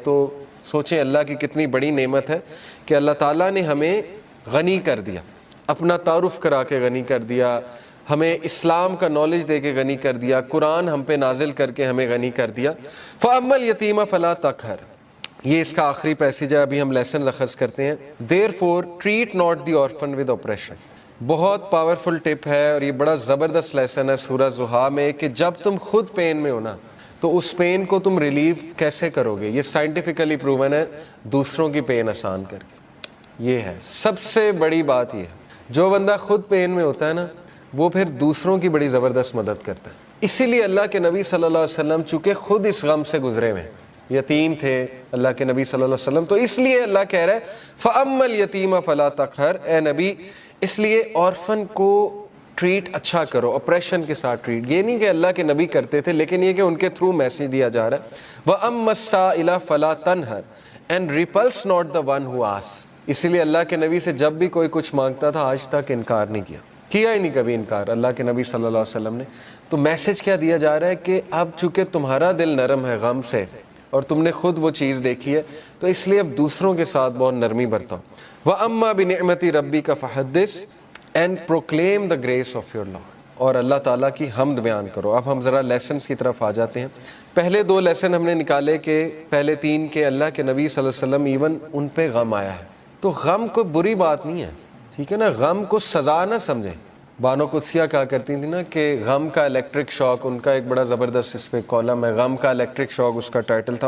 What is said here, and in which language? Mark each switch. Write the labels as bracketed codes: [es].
[ur] تو سوچیں اللہ کی کتنی بڑی نعمت ہے کہ اللہ تعالیٰ نے ہمیں غنی کر دیا، اپنا تعارف کرا کے غنی کر دیا، ہمیں اسلام کا نالج دے کے غنی کر دیا، قرآن ہم پہ نازل کر کے ہمیں غنی کر دیا. [ar] فَأَمَّا الْيَتِيمَ فَلَا تَقْهَرْ، [ur] یہ اس کا آخری پیسیج ہے، ابھی ہم لیسن اخذ کرتے ہیں. [en] Therefore treat not the orphan with oppression. [ur] بہت پاورفل ٹپ ہے، اور یہ بڑا زبردست لیسن ہے سورہ زحا میں کہ جب تم خود پین میں ہو نا تو اس پین کو تم ریلیف کیسے کرو گے. یہ سائنٹیفکلی پروون ہے، دوسروں کی پین آسان کر کے. یہ ہے سب سے بڑی بات. یہ ہے جو بندہ خود پین میں ہوتا ہے نا وہ پھر دوسروں کی بڑی زبردست مدد کرتا ہے. اسی لیے اللہ کے نبی صلی اللہ علیہ وسلم چونکہ خود اس غم سے گزرے ہوئے، یتیم تھے اللہ کے نبی صلی اللہ علیہ وسلم، تو اس لیے اللہ کہہ رہا ہے [ar] فَأَمَّا الْيَتِيمَ فَلَا تَقْهَرْ، [ur] اے نبی اس لیے آرفن کو ٹریٹ اچھا کرو، اپریشن کے ساتھ ٹریٹ. یہ نہیں کہ اللہ کے نبی کرتے تھے، لیکن یہ کہ ان کے تھرو میسج دیا جا رہا ہے. [ar] وَأَمَّا السَّائِلَ فَلَا تَنْهَرْ [en] and repulse not the one who asks. [ur] اسی لیے اللہ کے نبی سے جب بھی کوئی کچھ مانگتا تھا آج تک انکار نہیں کیا ہی نہیں کبھی انکار اللہ کے نبی صلی اللہ علیہ وسلم نے. تو میسج کیا دیا جا رہا ہے کہ اب چونکہ تمہارا دل نرم ہے غم سے اور تم نے خود وہ چیز دیکھی ہے، تو اس لیے اب دوسروں کے ساتھ بہت نرمی برتاؤ. [ar] وَأَمَّا بِنِعْمَةِ رَبِّكَ فَحَدِّثْ [en] and proclaim the grace of your Lord. [ur] اور اللہ تعالیٰ کی حمد بیان کرو. اب ہم ذرا لیسنز کی طرف آ جاتے ہیں. پہلے 2 لیسن ہم نے نکالے کہ پہلے 3 کہ اللہ کے نبی صلی اللہ علیہ وسلم ایون ان پہ غم آیا ہے. تو غم کوئی بری بات نہیں ہے، ٹھیک ہے نا، غم کو سزا نہ سمجھیں. بانو قدسیہ کہا کرتی تھی نا کہ غم کا الیکٹرک شاک، ان کا ایک بڑا زبردست اس پہ کالم ہے، غم کا الیکٹرک شاک اس کا ٹائٹل تھا.